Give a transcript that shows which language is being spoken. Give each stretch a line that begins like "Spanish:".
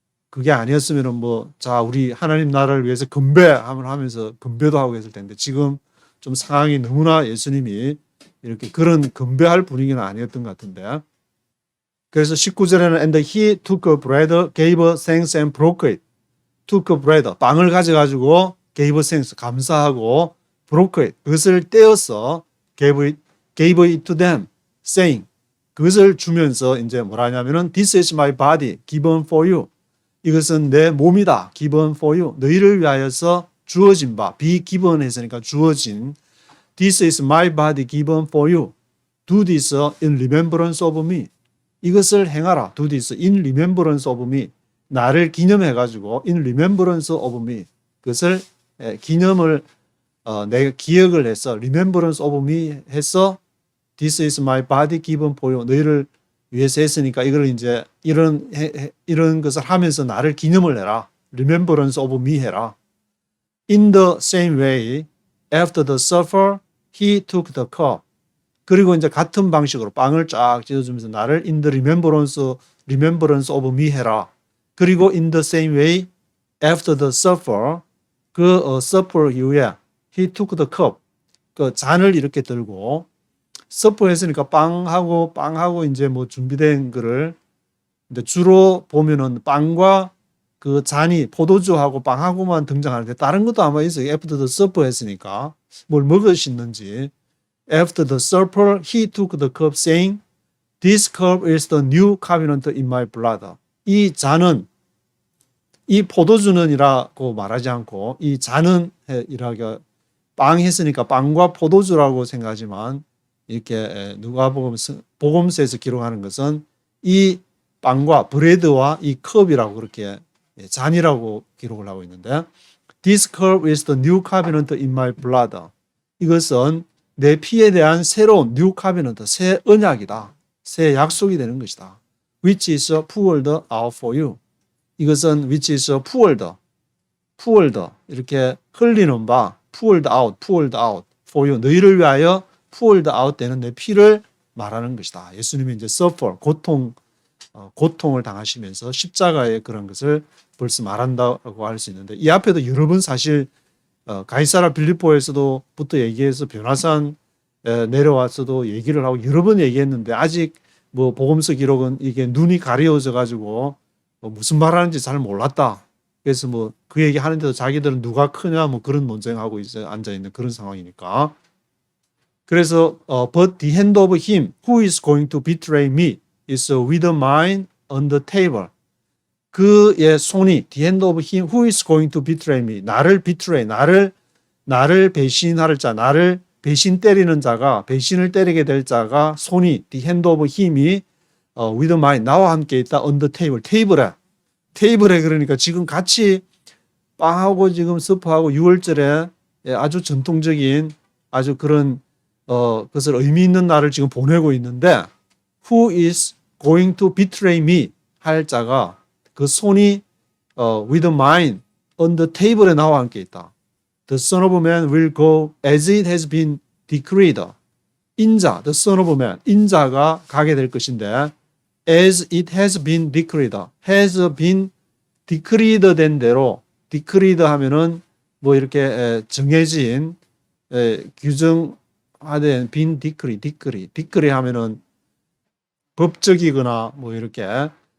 Korean: 그게 아니었으면 자, 우리 하나님 나라를 위해서 하면서 건배도 하고 계실 텐데 지금 좀 상황이 너무나 예수님이 이렇게 그런 건배할 분위기는 아니었던 것 같은데. 그래서 19절에는
English: and he took a bread, gave thanks and broke it. took a bread, 빵을 가져가지고 gave thanks, 감사하고 broke it, 그것을 떼어서 gave it to them, saying,
Korean: 그것을 주면서 이제 뭐라 하냐면은
English: This is my body given for you.
Korean: 이것은 내 몸이다. given for you. 너희를 위하여서 주어진 바. be given 했으니까 주어진.
English: This is my body given for you. Do this in remembrance of me.
Korean: 이것을 행하라.
English: Do this in remembrance of me.
Korean: 나를 기념해가지고
English: in remembrance of me.
Korean: 그것을 기념을 내가 기억을 해서
English: remembrance of me 해서 This is my body given for you.
Korean: 너희를 위해서 했으니까 이걸 이제 이런 것을 하면서 나를 기념을 해라.
English: remembrance of me
Korean: 해라.
English: In the same way, after the supper, he took the cup.
Korean: 그리고 이제 같은 방식으로 빵을 쫙 찢어주면서 나를
English: in the remembrance of me
Korean: 해라. 그리고
English: in the same way, after the supper,
Korean: 그 supper 이후에
English: he took the cup.
Korean: 그 잔을 이렇게 들고 supper 했으니까 빵하고 이제 뭐 준비된 거를 근데 주로 보면은 빵과 그 잔이 포도주하고 빵하고만 등장하는데 다른 것도 아마 있어요.
English: After the supper
Korean: 했으니까 뭘 먹으시는지.
English: After the supper, he took the cup, saying, "This cup is the new covenant in my blood."
Korean: 이 잔은 이 포도주는이라고 말하지 않고 이 잔은 이라고 빵 했으니까 빵과 포도주라고 생각하지만 이렇게 복음서에서 기록하는 것은 이 빵과 브레드와 이 컵이라고 그렇게 잔이라고 기록을 하고 있는데
English: This cup is the new covenant in my blood.
Korean: 이것은 내 피에 대한 새로운 new covenant, 새 언약이다. 새 약속이 되는 것이다.
English: Which is poured out for you.
Korean: 이것은
English: which is poured
Korean: 이렇게 흘리는 바
English: poured out for you.
Korean: 너희를 위하여 poured out 되는 내 피를 말하는 것이다. 예수님이 이제 suffer, 고통을 당하시면서 십자가의 그런 것을 벌써 말한다고 할 수 있는데 이 앞에도 여러 번 사실 가이사라 빌립보에서도부터 얘기해서 변화산 내려와서도 얘기를 하고 여러 번 얘기했는데 아직 뭐 복음서 기록은 이게 눈이 가려워져 가지고 무슨 말하는지 잘 몰랐다. 그래서 뭐 그 얘기 하는데도 자기들은 누가 크냐 뭐 그런 논쟁하고 이제 앉아 있는 그런 상황이니까. 그래서
English: but the hand of him who is going to betray me is with mine on the table.
Korean: 그의 손이
English: the hand of him who is going to betray me.
Korean: 나를 betray, 나를 배신할 자, 나를 배신 때리는 자가, 배신을 때리게 될 자가 손이 the hand of him이 with mine, 나와 함께 있다 on the table. 테이블에 그러니까 지금 같이 빵하고 지금 스프하고 6월절에 아주 전통적인 아주 그런 그것을 의미 있는 날을 지금 보내고 있는데
English: who is going to betray me
Korean: 할 자가 그 손이 with mine on the table에 나와 함께 있다.
English: The Son of Man will go as it has been decreed.
Korean: 인자, the Son of Man, 인자가 가게 될 것인데
English: as it has been decreed,
Korean: has been decreed 된 대로 decreed 하면은 뭐 이렇게 정해진 규정화된 been decree 하면은 법적이거나 뭐 이렇게